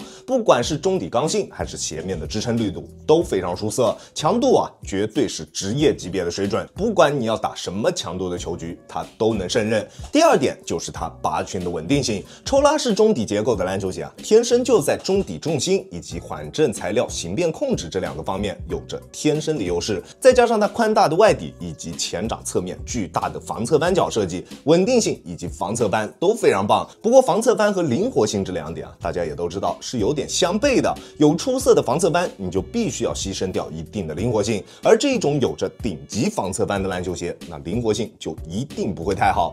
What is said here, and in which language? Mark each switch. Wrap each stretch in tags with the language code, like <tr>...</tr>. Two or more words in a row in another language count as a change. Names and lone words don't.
<zh>不管是中底剛性還是鞋面的支撐力度，都非常出色，強度啊絕對是職業級別的水準，不管你要打什麼強度的球局，它都能勝任。第二點就是它拔群的穩定性，抽拉式中底結構的籃球鞋啊，天生就在中底重心以及緩震材料形變控制這兩個方面有着天生的優勢，再加上它寬大的外底以及前掌側面巨大的防側翻角設計，穩定性以及防側翻都非常棒。不過防側翻和靈活性這兩點啊，大家也都知道是有點相悖的，有出色的防側翻，你就必須要犧牲掉一定的靈活性，而這種有着頂級防側翻的籃球鞋，那靈活性就一定不會太好。</zh>